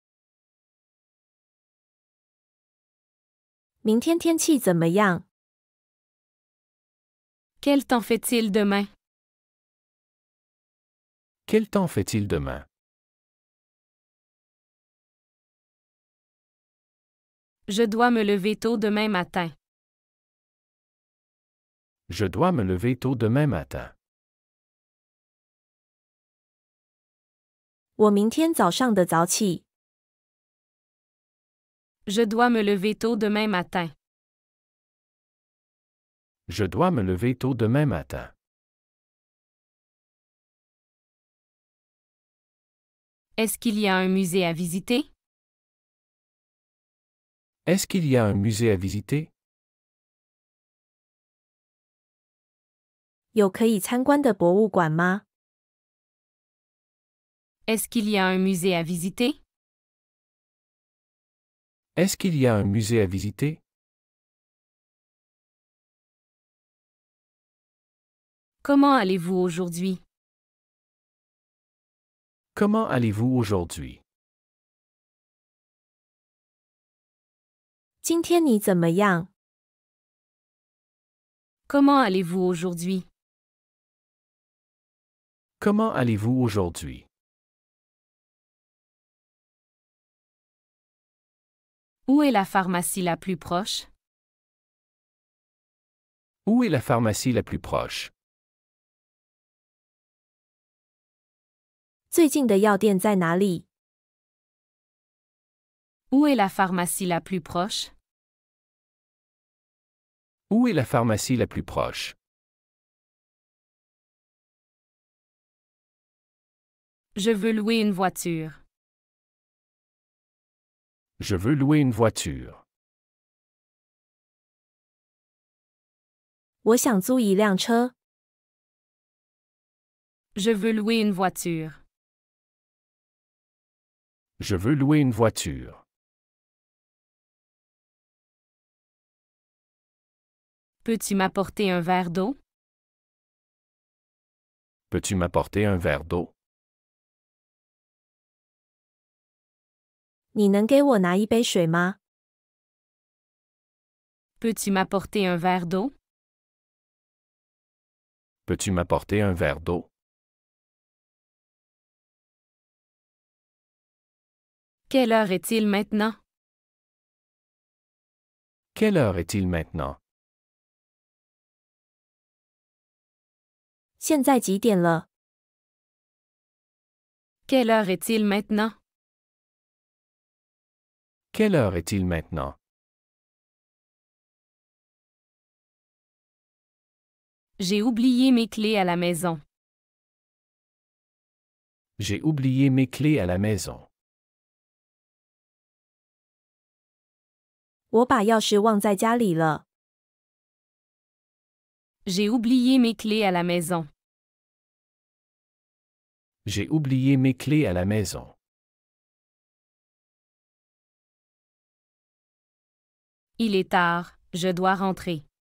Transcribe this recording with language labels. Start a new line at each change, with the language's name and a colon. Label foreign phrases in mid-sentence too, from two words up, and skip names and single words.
Chinese: 明天天气怎么样？
French: Quel temps fait-il demain? Quel temps fait-il demain? Je dois me lever tôt demain matin. Je dois me lever tôt demain matin.
Chinese: 我明天早上的早起。
French: Je dois me lever tôt demain matin. Je dois me lever tôt demain matin. Est-ce qu'il y a un musée à visiter? Est-ce qu'il y a un musée à visiter?
Chinese: 有可以参观的博物馆吗？
French: Est-ce qu'il y a un musée à visiter? Est-ce qu'il y a un musée à visiter? Comment allez-vous aujourd'hui? Comment allez-vous aujourd'hui?
Chinese: 今天你怎么样？
French: Comment allez-vous aujourd'hui? Comment allez-vous aujourd'hui? Où est la pharmacie la plus proche? Où est la pharmacie la plus proche?
Chinese: 最近的药店在哪里？
French: Où est la pharmacie la plus proche? Où est la pharmacie la plus proche? Je veux louer une voiture. Je veux louer une voiture.
Chinese: 我想租一辆车。
French: Je veux louer une voiture. Je veux louer une voiture. Peux-tu m'apporter un verre d'eau? Peux-tu m'apporter un verre d'eau?
Chinese: 你能给我拿一杯水吗？
French: Peux-tu m'apporter un verre d'eau? Peux-tu m'apporter un verre d'eau? Quelle heure est-il maintenant? Quelle heure est-il maintenant?
Chinese: 现在几点了？
French: Quelle heure est-il maintenant? Quelle heure est-il maintenant? J'ai oublié mes clés à la maison. J'ai oublié mes clés à la maison.
Chinese: 我把钥匙忘在家里了。
French: J'ai oublié mes clés à la maison. J'ai oublié mes clés à la maison. Il est tard, je dois rentrer.